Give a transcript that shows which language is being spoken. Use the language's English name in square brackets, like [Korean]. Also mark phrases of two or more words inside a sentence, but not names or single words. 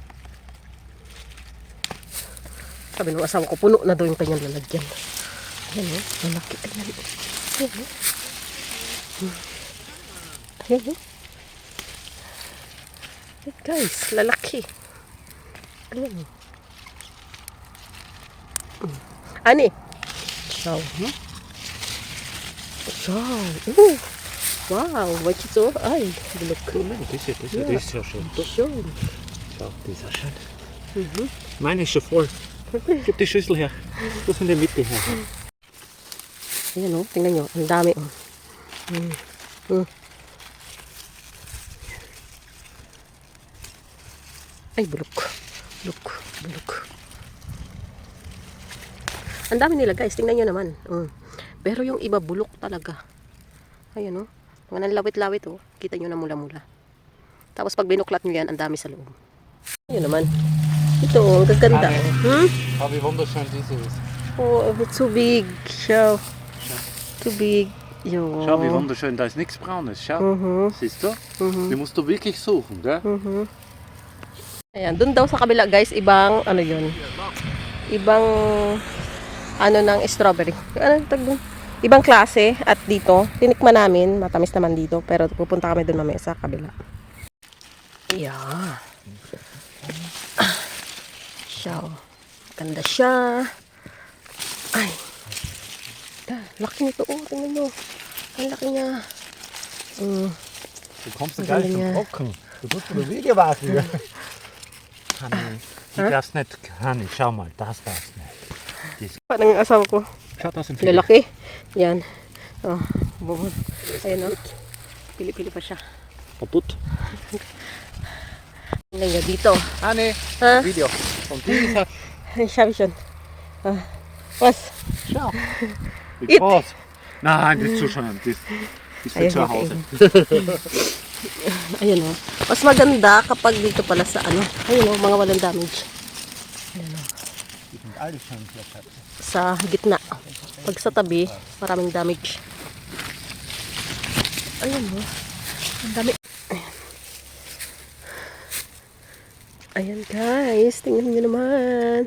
[Filipino] Sabi ng asawa ko, puno na daw yung kanyang lalagyan. Ayan o, malaki. Ayan o. Ayan o. Ayan o. Ayan guys, lalaki. Ayan o. Ani? [Italian] Ciao. Ciao. [German] Wow, was ist so? [Filipino] Ay, bulok. [German] Das ist ja schön. Schön. Schau, die ist ja schön. Meine ist schon voll. Gib die Schüssel her. Das in der Mitte her. [Filipino] Ayan o, tingnan nyo. Ang dami o. Ay, bulok. Bulok. Ang dami nila guys, tingnan nyo naman. Pero yung iba bulok talaga. Ayan o. Mga nanlawit-lawit o. Kita nyo na mula-mula. Tapos pag binuklat nyo yan, ang dami sa loob. Ayan naman. Ito o, ang gaganda. [German] Schau, wie wunderschön diese ist. [English] Oh, it's so big. Schau. Too big. [German] Jo. Schau, wie wunderschön. Da ist nichts Braunes. Schau. Siehst du? Die musst du wirklich suchen, gell? [Filipino] Ayan, dun daw sa kabila guys, ibang ano yun. Ibang ano ng strawberry. Ano tag dun? Ibang klase at dito, tinikman namin, matamis naman dito, pero pupunta kami dun mamaya sa kabila. Yeah. Siya. Ganda siya. Ay. Laki nito. Oh, tingnan nyo. Ang laki niya. [German] Du kommst Und gleich dann, ja. zum Trocken. Du musst für das Video warten. Hanni, die darfst nicht. Hanni, schau mal, das darfst nicht. [Filipino] Parang yung asawa ko. [German] Schau, das sind viele. [Filipino] Lalaki. Yan. Oh, bubon. Ayan o. Pili-pili pa siya. [German] Kaputt. [Filipino] Tingnan nyo dito. Hanni, Ha? [German] Video. Und dieser Schau ich schon. Was? Schau. Wie It. groß. Nein, die Zuschauer, die ist für [Filipino] Ayun, [German] zu Hause. [Filipino] Ayun o. Mas maganda kapag dito pala sa ano. Ayun o, mga walang damage. [German] Die sind alle schon klettert. [Filipino] Sa gitna. Pag sa tabi, maraming damage. Ayun o. Ang dami. Ayan. Ayan guys, tingnan nyo naman.